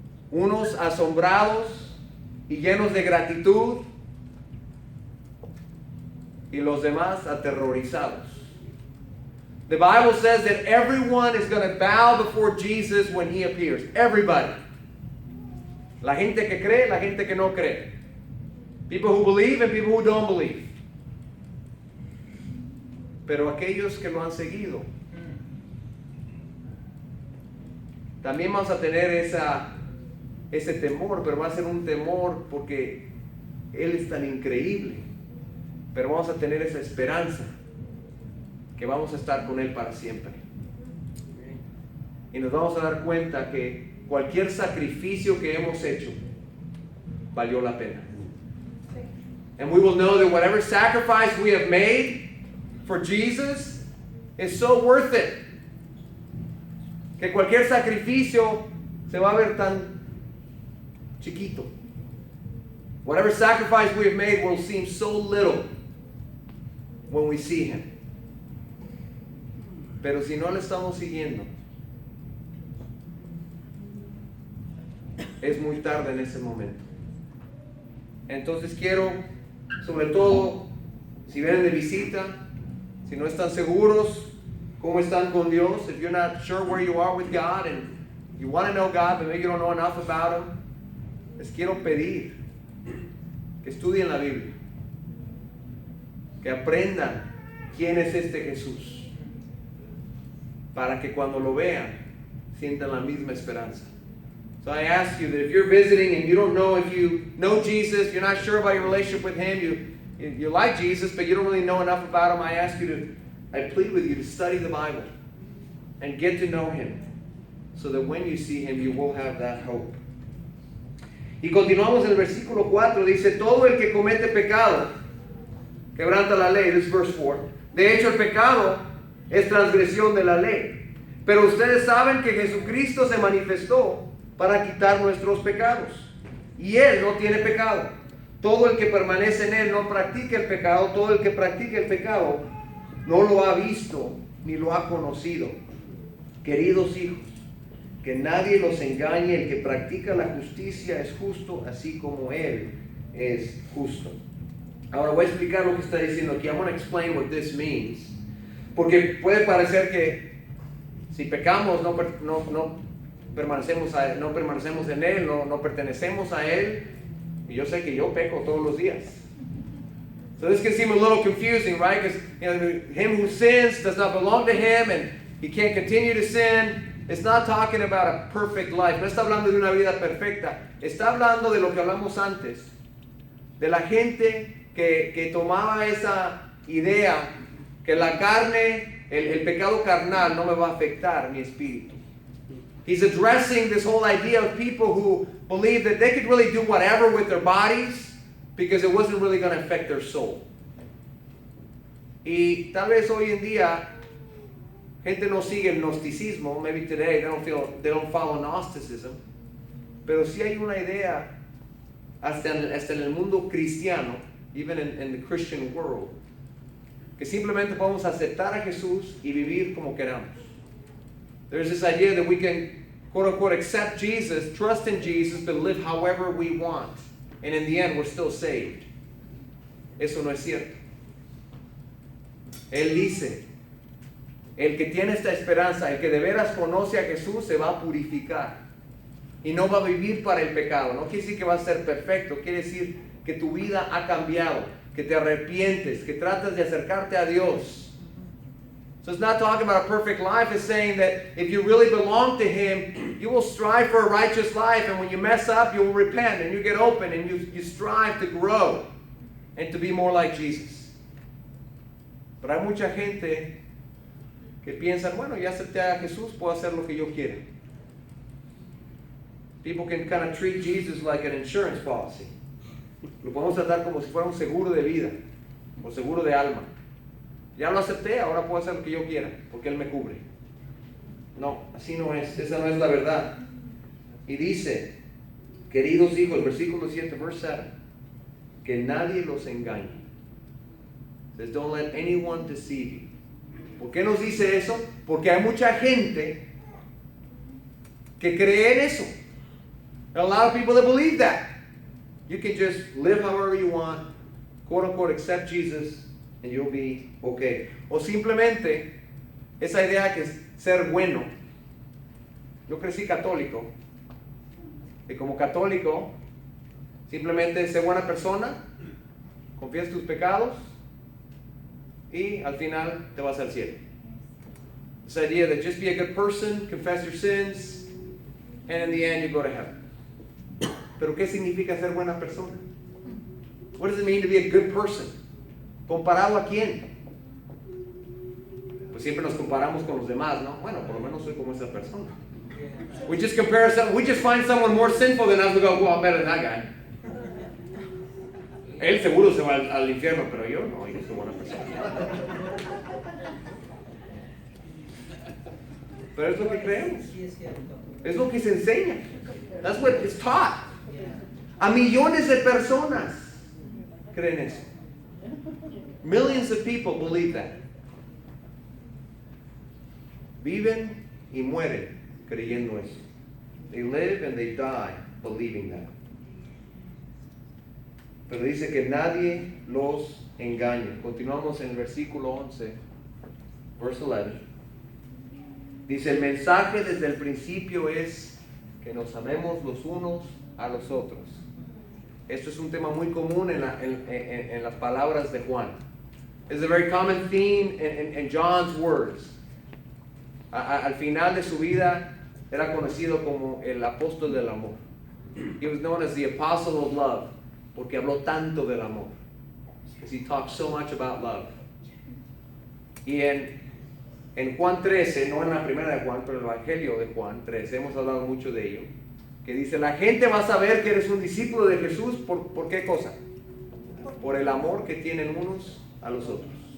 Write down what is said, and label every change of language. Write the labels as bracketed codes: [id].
[es] Unos asombrados y llenos de gratitud, y los demás aterrorizados. [en] The Bible says that everyone is going to bow before Jesus when He appears. Everybody. [es] La gente que cree, la gente que no cree. [en] People who believe and people who don't believe. [es] Pero aquellos que lo han seguido, también vamos a tener ese temor, pero va a ser un temor porque Él es tan increíble. Pero vamos a tener esa esperanza que vamos a estar con Él para siempre. Y nos vamos a dar cuenta que cualquier sacrificio que hemos hecho valió la pena. [en] And we will know that whatever sacrifice we have made for Jesus is so worth it. [es] Que cualquier sacrificio se va a ver tan chiquito. [en] Whatever sacrifice we have made will seem so little when we see Him. [es] Pero si no le estamos siguiendo, es muy tarde en ese momento. Entonces quiero, sobre todo, si vienen de visita, si no están seguros cómo están con Dios, [en] if you're not sure where you are with God and you want to know God but maybe you don't know enough about Him, [es] les quiero pedir que estudien la Biblia, que aprendan quién es este Jesús, para que cuando lo vean sientan la misma esperanza. [en] So I ask you that if you're visiting and you don't know if you know Jesus, you're not sure about your relationship with Him, you like Jesus but you don't really know enough about Him, I plead with you to study the Bible and get to know Him so that when you see Him you will have that hope. [es] Y continuamos en el versículo 4, dice, todo el que comete pecado quebranta la ley. [en] This is verse 4. [es] De hecho, el pecado es transgresión de la ley. Pero ustedes saben que Jesucristo se manifestó para quitar nuestros pecados. Y Él no tiene pecado. todo el que permanece en él no practica el pecado, todo el que practica el pecado no lo ha visto ni lo ha conocido. Queridos hijos, que nadie los engañe, el que practica la justicia es justo, así como él es justo. Ahora voy a explicar lo que está diciendo aquí. [en] I want to explain what this means. [es] Porque puede parecer que si pecamos no permanecemos en él, no pertenecemos a él. Y yo sé que yo peco todos los días. [en] So this can seem a little confusing, right? Because him who sins does not belong to him, and he can't continue to sin. It's not talking about a perfect life. [es] No está hablando de una vida perfecta. Está hablando de lo que hablamos antes. De la gente que tomaba esa idea que la carne, el pecado carnal no me va a afectar mi espíritu. [en] He's addressing this whole idea of people who believe that they could really do whatever with their bodies because it wasn't really going to affect their soul. [es] Y tal vez hoy en día gente no sigue el gnosticismo. [en] Maybe today they don't follow Gnosticism. [es] Pero sí hay una idea hasta en el mundo cristiano, [en] even in the Christian world, [es] que simplemente podemos aceptar a Jesús y vivir como queramos. [en] There's this idea that we can, quote unquote, accept Jesus, trust in Jesus, but live however we want. And in the end, we're still saved. [es] Eso no es cierto. Él dice, el que tiene esta esperanza, el que de veras conoce a Jesús, se va a purificar. Y no va a vivir para el pecado. No quiere decir que va a ser perfecto. Quiere decir que tu vida ha cambiado, que te arrepientes, que tratas de acercarte a Dios. [en] So it's not talking about a perfect life. It's saying that if you really belong to Him, you will strive for a righteous life. And when you mess up, you will repent and you get open and you strive to grow and to be more like Jesus. [es] Pero hay mucha gente que piensa, bueno, ya acepté a Jesús, puedo hacer lo que yo quiera. [en] People can kind of treat Jesus like an insurance policy. [es] Lo podemos tratar como si fuera un seguro de vida o seguro de alma. Ya lo acepté, ahora puedo hacer lo que yo quiera, porque Él me cubre. No, así no es, esa no es la verdad. Y dice, queridos hijos, versículo 7, [en] verse 7, [es] que nadie los engañe. [en] Says, don't let anyone deceive you. [es] ¿Por qué nos dice eso? Porque hay mucha gente que cree en eso. [en] There are a lot of people that believe that. You can just live however you want, quote unquote, accept Jesus, and you'll be okay. [es] O simplemente esa idea que es ser bueno. Yo crecí católico, y como católico simplemente ser buena persona, confiesa tus pecados y al final te vas al cielo. [en] This idea that just be a good person, confess your sins, and in the end you go to heaven. [es] Pero ¿qué significa ser buena persona? [en] What does it mean to be a good person? [es] ¿Comparado a quién? Pues siempre nos comparamos con los demás, ¿no? Bueno, por lo menos soy como esa persona. [en] We just compare ourselves. We just find someone more sinful than us. We go, well, I'm better than that guy. [es] Él seguro se va al infierno, pero yo no, yo soy buena persona. Pero es lo que creemos. Es lo que se enseña. [en] That's what is taught. [es] A millones de personas creen eso. [en] Millions of people believe that. [es] Viven y mueren creyendo eso. [en] They live and they die believing that. [es] Pero dice que nadie los engañe. Continuamos en el versículo 11, [en] verse 11. [es] Dice, el mensaje desde el principio es que nos amemos los unos a los otros. Esto es un tema muy común en las palabras de Juan. [en] It's a very common theme in John's words. [es] Al final de su vida era conocido como el apóstol del amor. [en] He was known as the apostle of love [es] porque habló tanto del amor. [en] Because he talked so much about love. [es] Y en Juan 13, no en la primera de Juan, pero el Evangelio de Juan 13, hemos hablado mucho de ello, que dice, la gente va a saber que eres un discípulo de Jesús, ¿por qué cosa? Por el amor que tienen unos a los otros.